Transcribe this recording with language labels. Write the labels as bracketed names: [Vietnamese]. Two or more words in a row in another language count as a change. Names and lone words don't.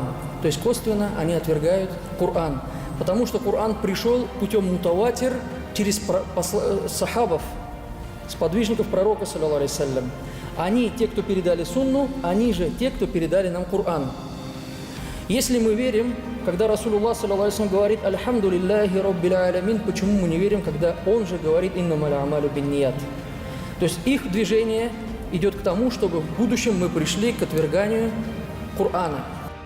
[Russian] То есть косвенно они отвергают Коран. Потому что Коран пришел путем мутаватир через сахабов, сподвижников пророка [Arabic] صلى الله عليه وسلم. [Russian] Они, те, кто передали сунну, они же те, кто передали нам Коран. Если мы верим, когда Расулуллах [Arabic] صلى الله عليه وسلم [Russian] говорит [Arabic] «الحمد لله رب العالمين», [Russian] почему мы не верим, когда он же говорит [Arabic] «إنما الأعمال بالنيات». [Russian] То есть их движение идет к тому, чтобы в будущем мы пришли к отверганию Корана.